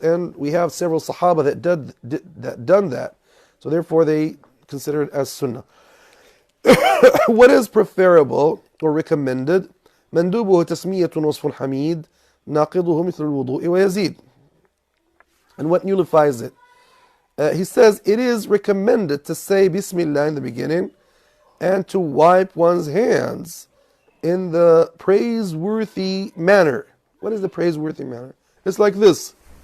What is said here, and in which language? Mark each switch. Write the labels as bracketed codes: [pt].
[en] And we have several Sahaba that done that. So therefore, they consider it as sunnah. What is preferable or recommended? [ar] مندوبه تسمية وصف حميد ناقضه مثل الوضوء ويزيد. [en] And what nullifies it? He says it is recommended to say Bismillah in the beginning and to wipe one's hands in the praiseworthy manner. What is the praiseworthy manner? It's like this.